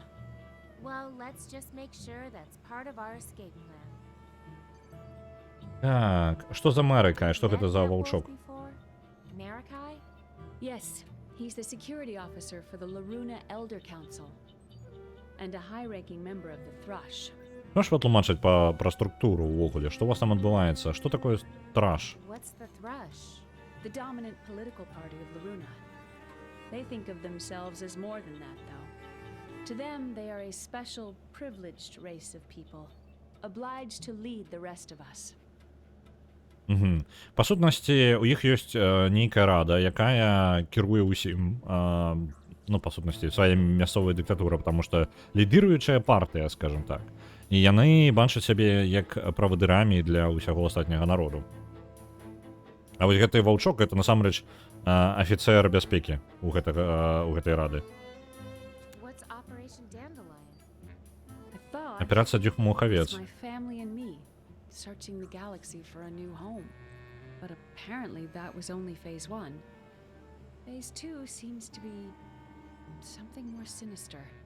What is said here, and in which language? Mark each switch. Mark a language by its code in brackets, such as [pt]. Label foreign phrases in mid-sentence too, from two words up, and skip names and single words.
[en] Well, let's just make sure that's part of our escape plan. [be] Так, што за Марика? Што гэта за ваўчок? [en] Marikai? Yes, he's the security officer for the Laruna Elder Council. And a high-ranking member of the Thrush. [be] Можеш патлумачыць пра структуру ўвогуле? Што у вас там адбываецца? Што такое Thrush? [en] What's the Thrush? The dominant political party of Laruna. They think of themselves as more than that, though. To them, they are a special, privileged race of people, obliged to lead the rest of us. Угу. [be] Па сутнасці, у іх ёсць нейкая рада, якая кіруе ўсім, ну, па сутнасці, свая мясцовая дыктатура, потому што лідыруючая партыя, [ru] скажем так. [be] І яны бачаць сябе як правадырамі для ўсяго астатняга народу. А вось гэты ваўчок, гэта насамрэч афіцэр бяспекі у гэтай рады. [en] What's Operation Dandelion? I thought [be] Аперацыя Дюхмухавец. [en] it's my family and me, searching the galaxy for a new home. But apparently that was only phase 1. Phase 2 seems to be something more sinister.